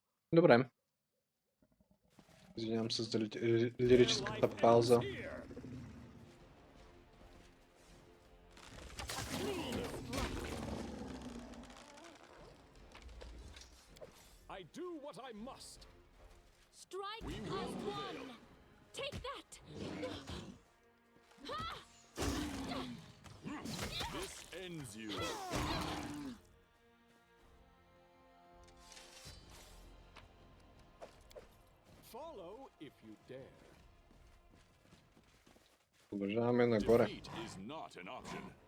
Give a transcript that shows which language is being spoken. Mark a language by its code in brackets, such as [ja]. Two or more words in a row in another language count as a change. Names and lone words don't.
[bg] Добре. Извинявам се за лирическата пауза. [en] I do what I must. Strike We as will one. prevail. Take that. This ends you. Follow if you dare. [bg] Продължаваме нагоре. [en] Defeat is not an option.